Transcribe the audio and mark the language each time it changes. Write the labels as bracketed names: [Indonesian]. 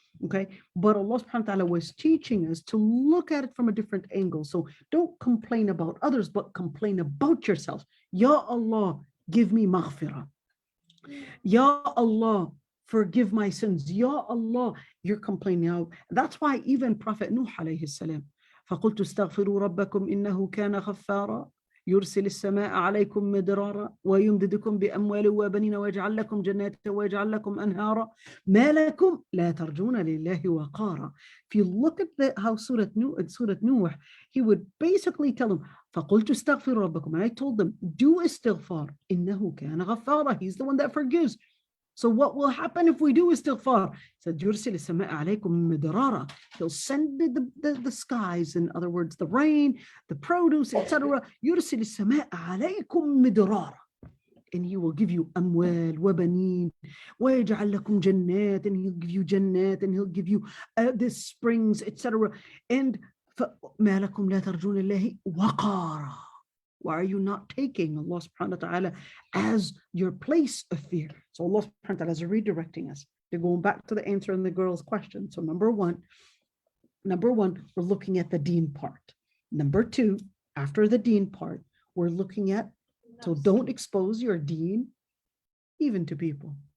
[English] Okay, but Allah subhanahu wa ta'ala was teaching us to look at it from a different angle. So don't complain about others, but complain about yourself. Ya Allah, give me maghfirah. Ya Allah, forgive my sins. Ya Allah, you're complaining out. That's why even Prophet Nuh alayhi salam, [Arabic] فَقُلْتُ اسْتَغْفِرُوا رَبَّكُمْ إِنَّهُ كَانَ غَفَّارًا يرسل السماء عليكم مدرارا ويمددكم بأموال وبنين ويجعل لكم جنات ويجعل لكم أنهارا ما لكم لا ترجون لله وقارا. [English] If you look at how Surah Nuh, he would basically tell them, [Arabic] فقلت استغفروا ربكم, [English] and I told them, do istighfar, [Arabic] إنه كان غفارا, [English] he's the one that forgives. So what will happen if we do istighfar? He said, [Arabic] يرسل السماء عليكم مدرارا, [English] he'll send the skies, in other words, the rain, the produce, etc. [Arabic] يرسل السماء عليكم مدرارا, [English] and he will give you [Arabic] أموال وبنين ويجعل لكم جنات, [English] and he'll give you [Arabic] جنات, [English] and he'll give you the springs, etc. And [Arabic] ما لكم لا ترجون الله وقارا. [English] Why are you not taking Allah subhanahu wa ta'ala as your place of fear? So Allah subhanahu wa ta'ala is redirecting us. They're going back to the answer in the girl's question. So number one, we're looking at the deen part. Number two, after the deen part, we're looking at, so don't expose your deen even to people.